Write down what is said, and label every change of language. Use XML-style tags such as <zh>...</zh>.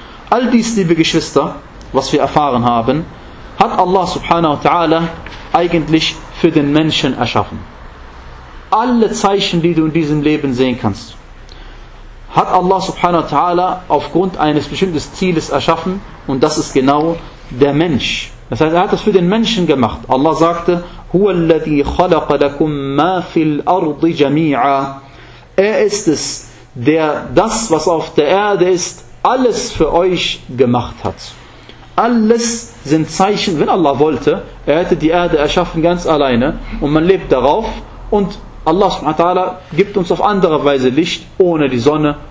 <de>All dies, liebe Geschwister, was wir erfahren haben, hat Allah subhanahu wa ta'ala eigentlich für den Menschen erschaffen. Alle Zeichen, die du in diesem Leben sehen kannst, hat Allah subhanahu wa ta'ala aufgrund eines bestimmten Zieles erschaffen, und das ist genau der Mensch. Das heißt, er hat das für den Menschen gemacht. Allah sagte,</de> <ar>هُوَ الَّذِي خَلَقَ لَكُمْ مَا فِي الْأَرْضِ جَمِيعًا.</ar> <de>Er ist es, der das, was auf der Erde ist, alles für euch gemacht hat. Alles sind Zeichen. Wenn Allah wollte, er hätte die Erde erschaffen ganz alleine und man lebt darauf, und Allah subhanahu wa ta'ala gibt uns auf andere Weise Licht ohne die Sonne.</de>